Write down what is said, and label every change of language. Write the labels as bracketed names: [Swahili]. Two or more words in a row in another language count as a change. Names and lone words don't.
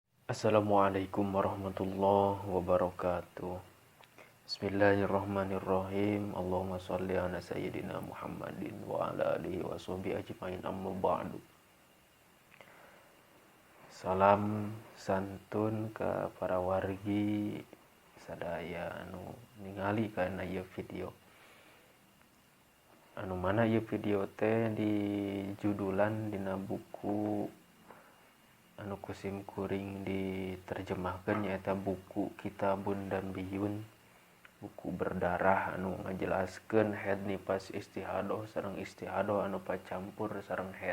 [Arabic] السلام عليكم ورحمة الله وبركاته. بسم الله الرحمن الرحيم. اللهم صل على سيدنا محمد وعلى آله وصحبه أجمعين، أما بعد. [Sundanese] Salam santun ke para wargi sadaya anu ningali kana ieu video. Anu mana ieu video teh di judulan dina buku anu kusim kuring diterjemahkeun nyaeta buku Kitabun Dambiyun, buku berdarah anu ngajelaskeun haid nifas istihadoh sareng istihadoh anu pacampur sareng haid.